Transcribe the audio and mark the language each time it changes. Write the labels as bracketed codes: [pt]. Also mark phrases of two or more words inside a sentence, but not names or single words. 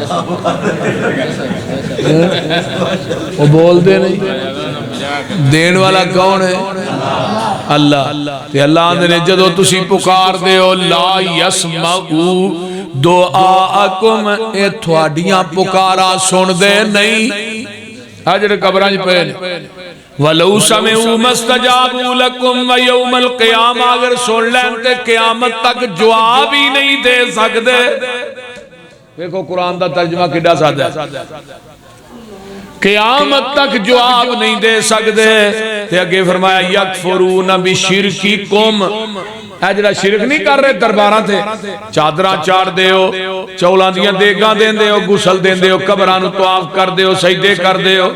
[ur] وہ بولتے نہیں دینے والا کون ہے اللہ [pa] تے اللہ نے جدوں تسیں پکاردے ہو [ar] لا يسمعوا دعاءكم [pa] اے تھوڑیاں پکاراں سندے نہیں آ جیہڑے قبراں چ پئے [ar] ولو سمعوا ما استجابوا لكم ويوم القيامة [pa] اگر سن لین تے قیامت تک جواب ہی نہیں دے سکدے. ویکھو قرآن دا ترجمہ کیڈا سادہ ہے [ur] قیامت تک جواب نہیں دے سکتے. [pa] تے اگے فرمایا [ar] يكفرون بشرككم [pa] ذرا شرک نہیں کر رہے دربار تے چادر چاڑھ دو چولاں دیاں دیگاں دیندے ہو غسل دیندے ہو قبراں نوں طواف کردے ہو سجدے کردے ہو.